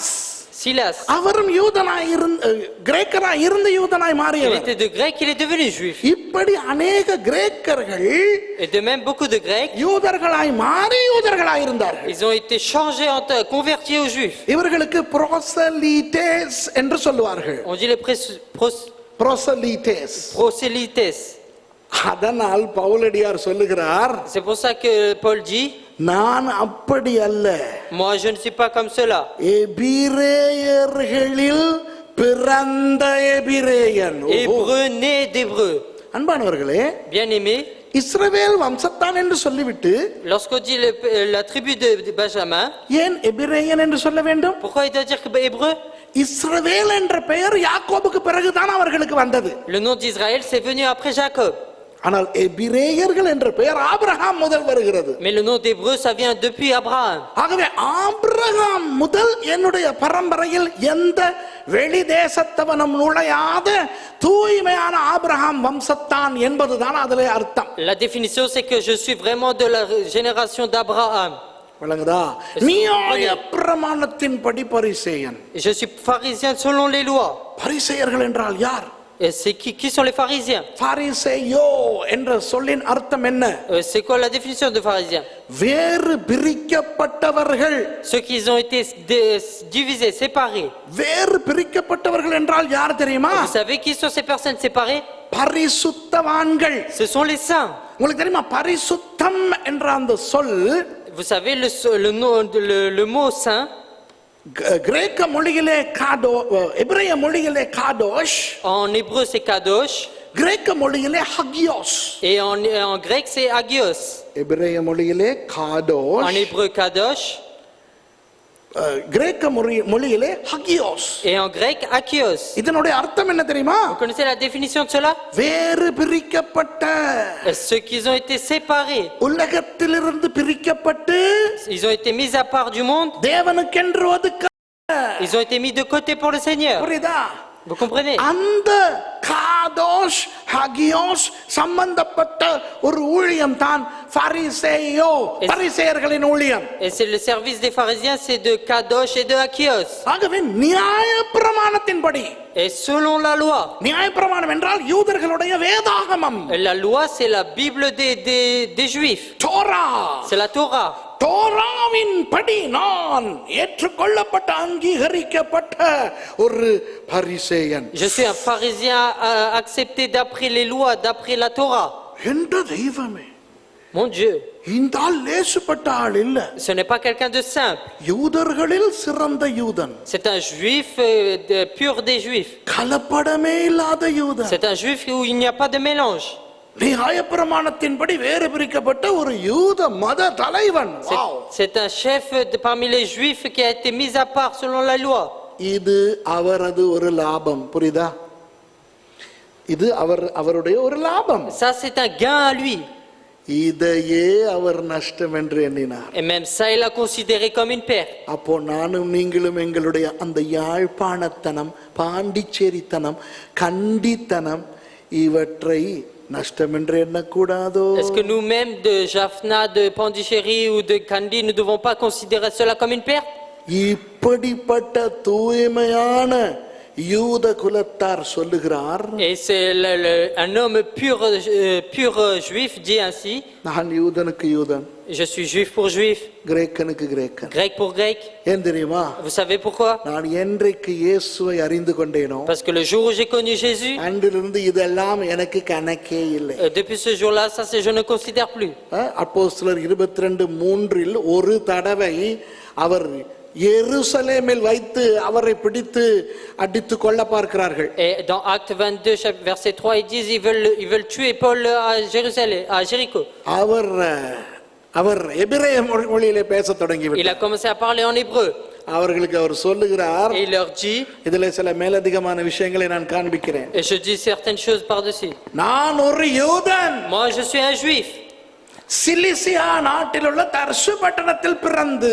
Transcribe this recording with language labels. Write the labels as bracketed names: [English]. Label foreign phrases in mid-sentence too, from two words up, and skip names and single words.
[French] Et Silas. Silas. [Tamil] அவரும் யூதனாய் இருந்து கிரேக்கராய் இருந்து யூதனாய் [French] Il [Tamil] மாறியவர். [French] était de grec, il est devenu juif. [Tamil] இப்படி அநேக கிரேக்கர்கள் [French] Et de même, beaucoup de grecs, [Tamil] யூதர்களாய் மாறி யூதர்களாய் இருந்தார்கள். [French] ils ont été changés, convertis aux juifs. [Tamil] இவர்களுக்கு புரோசலீட்டேஸ் என்று சொல்லுவார்கள். [French] On dit les [Tamil] புரோசலீட்டேஸ். [French] prosélytes. [Tamil] அதனால் பவுலடியார் சொல்லுகிறார், [French] C'est pour ça que Paul dit, [Tamil] நான் அப்படி அல்ல, [French] moi je ne suis pas comme cela. [Tamil] எபிரேயர்களில் பிறந்த எபிரேயன். [French] Hébreu né d'hébreu. [Tamil] அன்பானவர்களே, [French] Bien-aimés, [Tamil] இஸ்ரவேல் வம்சத்தான் என்று சொல்லிவிட்டு [French] lorsqu'on dit la tribu de Benjamin, [Tamil] ஏன் எபிரேயன் என்று சொல்ல வேண்டும்? [French] pourquoi il doit dire que hébreu? [Tamil] இஸ்ரவேல் என்ற பெயர் யாக்கோபுக்கு பிறகுதான் அவர்களுக்கு வந்தது. [French] Le nom d'Israël, c'est venu après Jacob. [Tamil] ஆனால் எபிரேயர்கள் என்ற பெயர் ஆபிரகாம் முதல் வருகிறது. [French] Mais le nom d'hébreu, ça vient depuis Abraham. [Tamil] ஆகவே ஆபிரகாம் முதல் என்னுடைய பரம்பரையில் எந்த வெளி தேசத்தவனும் நுழையாத தூய்மையான ஆபிரகாம் வம்சத்தான் என்பதுதான் அதிலே அர்த்தம். [French] La définition, c'est que je suis vraiment de la génération d'Abraham. [Tamil] விளங்குதா? நியாய பிரமாணத்தின்படி பரிசேயன். [French] Je suis pharisien selon les lois. [Tamil] பரிசேயர்கள் என்றால் யார்? [French] Et c'est qui sont les pharisiens? [Tamil] பரிசேயோ என்ற சொல்லின் அர்த்தம் என்ன? [French] C'est quoi la définition de pharisien? [Tamil] வேறு பிரிக்கப்பட்டவர்கள். [French] Ceux qui ont été divisés, séparés. [Tamil] வேறு பிரிக்கப்பட்டவர்கள் என்றால் யார் தெரியுமா? [French] Vous savez qui sont ces personnes séparées? [Tamil] பரிசுத்தவான்கள். [French] Ce sont les saints. [Tamil] உங்களுக்கு தெரியுமா பரிசுத்தம் என்ற அந்த சொல் [French] Vous savez le mot saint, [Tamil] கிரேக்க மொழியிலே காடோ, எபிரேய மொழியிலே காடோஷ், [French] en hébreu c'est kadosh, [Tamil] கிரேக்க மொழியிலே ஹகியோஸ். [French] et en grec c'est agios. [Tamil] எபிரேய மொழியிலே [French] En [Tamil] காடோஷ், [French] hébreu kadosh, [Tamil] கிரேக்க மொழியிலே ஹகியோஸ். [French] et en grec akios. [Tamil] இதனுடைய அர்த்தம் என்ன தெரியுமா? [French] Vous connaissez la définition de cela? [Tamil] வேறு பிரிக்கப்பட்ட, [French] Ceux qui ont été séparés, [Tamil] உலகத்திலிருந்து பிரிக்கப்பட்டு [French] ils ont été mis à part du monde, [Tamil] தேவனுக்கென்று ஒதுக்க. [French] ils ont été mis de côté pour le Seigneur. [Tamil] புரியுதா? [French] Vous comprenez? [Tamil] அந்த காதோஷ் ஹகியோஸ் சம்பந்தப்பட்ட ஒரு ஊழியம் தான் பரிசேயோ, பரிசேயர்களின் ஊழியம். [French] Et c'est le service des pharisiens, c'est de kadosh et de akios. [Tamil] ஆகவே நியாய பிரமாணத்தின்படி, [French] Et selon la loi. [Tamil] நியாய பிரமாணம் என்றால் யூதர்களுடைய வேதாகமம், [French] La loi, c'est la Bible des Juifs. [Tamil] தோரா. [French] C'est la Torah. [Tamil] தோராவின் படி நான் ஏற்றுக்கொள்ளப்பட்ட அங்கீகரிக்கப்பட்ட ஒரு பரிசேயன். [French] Je suis un pharisien accepté d'après les lois, d'après la Torah. [Tamil] என்ற தெய்வமே, [French] Mon Dieu, [Tamil] இந்த ஆள் லேசுப்பட்ட ஆள் இல்ல. [French] ce n'est pas quelqu'un de simple. [Tamil] யூதர்களில் சிறந்த யூதன், [French] C'est un juif pur des juifs. [Tamil] கலப்படமே இல்லாத யூதன். [French] C'est un juif où il n'y a pas de mélange. [Tamil] நியாயப்பிரமாணத்தின்படி வேறு பிரிக்கப்பட்ட ஒரு யூத மத தலைவன். [French] C'est un chef parmi les juifs qui a été mis à part selon la loi. [Tamil] இது அவரது ஒரு லாபம். புரியுதா? இது அவருடைய ஒரு லாபம். [French] Ça, c'est un gain à lui. [Tamil] இதையே அவர் நஷ்டம் என்று எண்ணினார். [French] Et même ça, il a considéré comme une perte. [Tamil] அப்போ நானும் நீங்களும் எங்களுடைய அந்த யாழ்ப்பாணத்தனம், பாண்டிச்சேரித்தனம், கண்டித்தனம் இவற்றை நஷ்டம் என்று எண்ணக்கூடாதோ? [French] Est-ce que nous-mêmes de Jaffna, de Pondichéry ou de Kandy, nous ne devons pas considérer cela comme une perte? [Tamil] இப்படிப்பட்ட தூய்மையான யூத குலத்தார் சொல்லுகிறார், [French] Et c'est un homme pur juif dit ainsi, [Tamil] நான் யூதனுக்கு யூதன், [French] je suis juif pour juif, [Tamil] கிரேக்கனுக்கு கிரேக்கன். [French] grec pour grec. [Tamil] ஏன் தெரியுமா? [French] Vous savez pourquoi? [Tamil] நான் என்றைக்கு இயேசுவை அறிந்து கொண்டேனோ [French] Parce que le jour où j'ai connu Jésus, [Tamil] அன்றிலிருந்து இதெல்லாம் எனக்கு கணக்கே இல்லை. [French] depuis ce jour-là, ça je ne considère plus. [Tamil] அப்போஸ்தலர் 22:3 ஒரு தடவை அவர் எருசலேமில் வைத்து அவரை பிடித்து அடித்து கொள்ள பார்க்கிறார்கள். [French] Et dans Acte 22, verset 3, ils disent ils veulent tuer Paul à Jérusalem, à Jéricho. [Tamil] அவர் எபிரேய மொழியிலே பேச தொடங்கி [French] Il [Tamil] விட்டார். [French] a commencé à parler en hébreu. [Tamil] அவர்களுக்கு அவர் சொல்லுகிறார், [French] Et il leur dit, [Tamil] இதிலே சில மேலதிகமான விஷயங்களை நான் காண்பிக்கிறேன். [French] et je dis certaines choses par-dessus. [Tamil] நான் ஒரு யூதன், [French] Moi, je suis un juif. [Tamil] சிலிசியா நாட்டில் உள்ள தர்சு பட்டணத்தில் பிறந்து